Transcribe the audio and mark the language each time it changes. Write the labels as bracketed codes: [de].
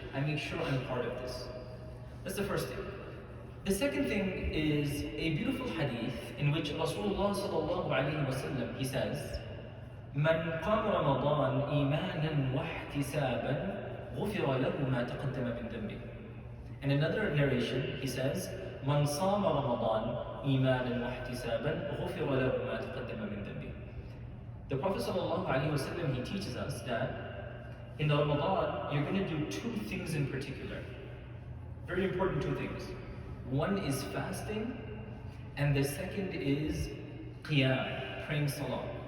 [en] I make sure I'm part of this. That's the first thing. The second thing is a beautiful hadith in which Rasulullah sallallahu alayhi wa sallam, he says, [ar] من قام رمضان إيمانا واحتسابا غفر له ما تقدم من ذنبه. [en] In another narration, he says, [ar] من صام رمضان إيمانا واحتسابا غفر له ما تقدم من ذنبه. [en] The Prophet sallallahu alaihi wasallam, he teaches us that in the Ramadan, you're going to do two things in particular. Very important two things. One is fasting, and the second is qiyam, praying salah.